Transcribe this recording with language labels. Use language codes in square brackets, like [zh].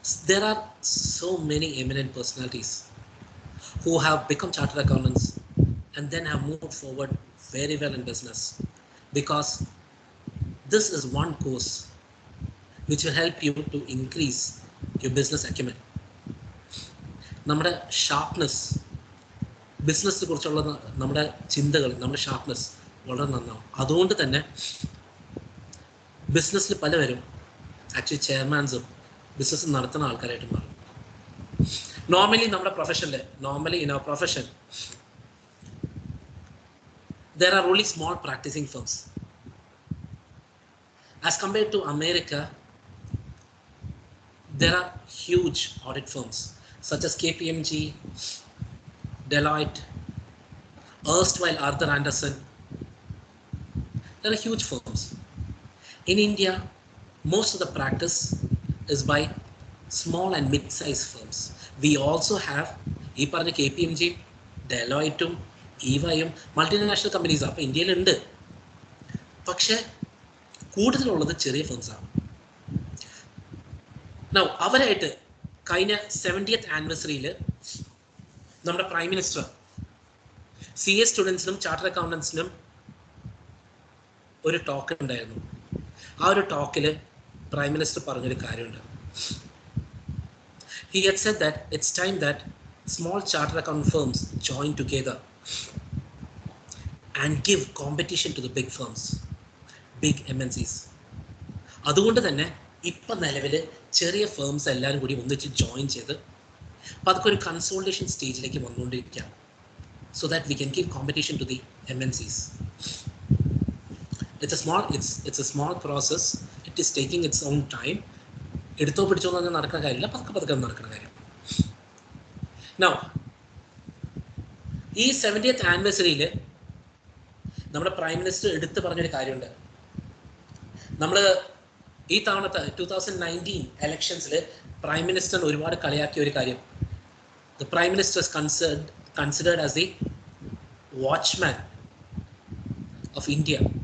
[en] There are so many eminent personalities who have become chartered accountants and then have moved forward very well in business, because this is one course which will help you to increase your business acumen. [ml] നമ്മുടെ sharpness, ബിസിനസ്സിനെ കുറിച്ചുള്ള നമ്മുടെ ചിന്തകൾ, നമ്മുടെ sharpness വളരെ നന്നാവും. അതുകൊണ്ട് തന്നെ ബിസിനസ്സിൽ പലവരും ആക്ച്വലി ചെയർമാൻസും ബിസിനസ് നടത്തുന്ന ആൾക്കാരായിട്ട് മാറും. [en] Normally in our profession, there are only small practicing firms. As compared to America, there are huge audit firms such as KPMG, Deloitte, erstwhile Arthur Andersen. There are huge firms. In India, most of the practice is by small and mid-sized firms. We also have [ml] ഈ പറഞ്ഞ KPMG, Deloitte, EY, multinational companies അപ്പോൾ ഇന്ത്യയിലുണ്ട്. പക്ഷെ കൂടുതലുള്ളത് ചെറിയ ഫേംസാണ്. Now, അവരായിട്ട് കഴിഞ്ഞ 70th ആനിവേഴ്സറിയിൽ നമ്മുടെ പ്രൈം മിനിസ്റ്റർ CA സ്റ്റുഡൻസിനും ചാർട്ടേഡ് അക്കൗണ്ടൻസിനും ഒരു ടോക്ക് ഉണ്ടായിരുന്നു. ആ ഒരു ടോക്കിൽ പ്രൈം മിനിസ്റ്റർ പറഞ്ഞൊരു കാര്യമുണ്ട്. [en] He had said that it's time that small chartered account firms join together and give competition to the big firms, big MNCs. [ml] അതുകൊണ്ട് തന്നെ ഇപ്പം നിലവിൽ ചെറിയ ഫേംസ് എല്ലാവരും കൂടി ഒന്നിച്ച് ജോയിൻ ചെയ്ത് അപ്പോൾ അതൊക്കെ ഒരു കൺസോൾട്ടേഷൻ സ്റ്റേജിലേക്ക് വന്നുകൊണ്ടിരിക്കുകയാണ്. [en] So that we can give competition to the MNCs. It's a small process. It is taking its own time. [ml] എടുത്തോ പിടിച്ചോ എന്ന് നടക്കുന്ന കാര്യമില്ല, പതുക്കെ നടക്കുന്ന കാര്യം. Now, ഈ 70th ആനിവേഴ്സറിയിൽ നമ്മുടെ പ്രൈം മിനിസ്റ്റർ എടുത്ത് പറഞ്ഞൊരു കാര്യമുണ്ട്. നമ്മൾ ഈ തവണത്തെ 2019 ഇലക്ഷൻസിൽ പ്രൈം മിനിസ്റ്റർ ഒരുപാട് കളിയാക്കിയ ഒരു കാര്യം, [en] the prime minister is considered as the watchman of India.